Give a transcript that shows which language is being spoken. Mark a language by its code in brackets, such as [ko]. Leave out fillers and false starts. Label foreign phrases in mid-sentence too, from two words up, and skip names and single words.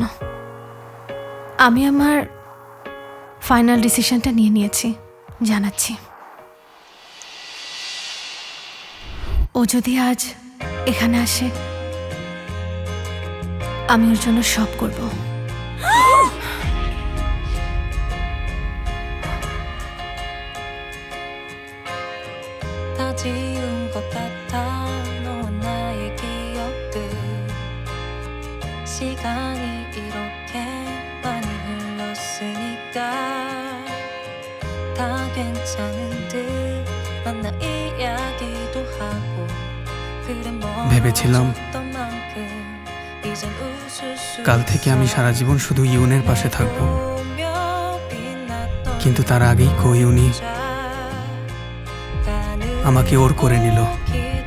[bn] আমি আমার [en] final decision [bn] নিয়ে নিয়েছি, জানাচ্ছি। ও যদি আজ এখানে আসে, আমি ওর জন্য সব করব। [ko] 다 지운 것 같아 너와 나의 기억들 시간이 이렇게 많이 흘렀으니까 다 괜찮은 듯 만나 이야기도 하고 그래 [bn] ভেবেছিলাম [ko] 멀어졌던 만큼 이젠 웃을 수 [bn] কাল থেকে আমি সারা জীবন শুধু ইউনের পাশে থাকবো, কিন্তু তার আগেই কোহিউনি আমাকে ওর করে নিল।